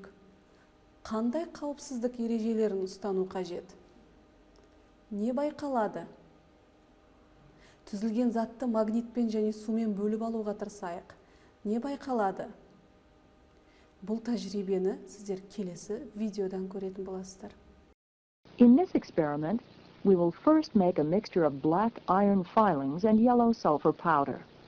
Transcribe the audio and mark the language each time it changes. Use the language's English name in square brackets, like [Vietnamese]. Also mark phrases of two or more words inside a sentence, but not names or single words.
[Kazakh] Қандай қауіпсіздік ережелерін ұстану қажет? Не байқалады? Түзілген затты магнитпен және сумен бөліп алуға тырысайық. Не байқалады? Бұл тәжірибені сіздер келесі видеодан көретін боласыздар. [English] In this experiment, we will first make a mixture of black iron filings and yellow sulfur powder.